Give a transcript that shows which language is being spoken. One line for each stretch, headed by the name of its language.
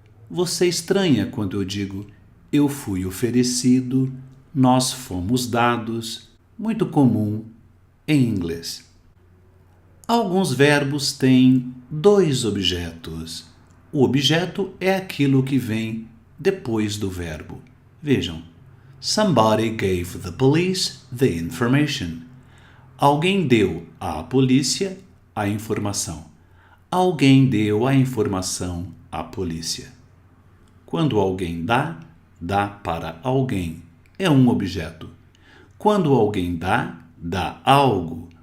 Portuguese: Você estranha quando eu digo eu fui oferecido, nós fomos dados? Muito comum em inglês. Alguns verbos têm dois objetos. O objeto é aquilo que vem depois do verbo. Vejam.
English: Somebody gave the police the information.
Portuguese: Alguém deu à polícia a informação. Alguém deu a informação à polícia. Quando alguém dá, dá para alguém. É um objeto. Quando alguém dá, dá algo.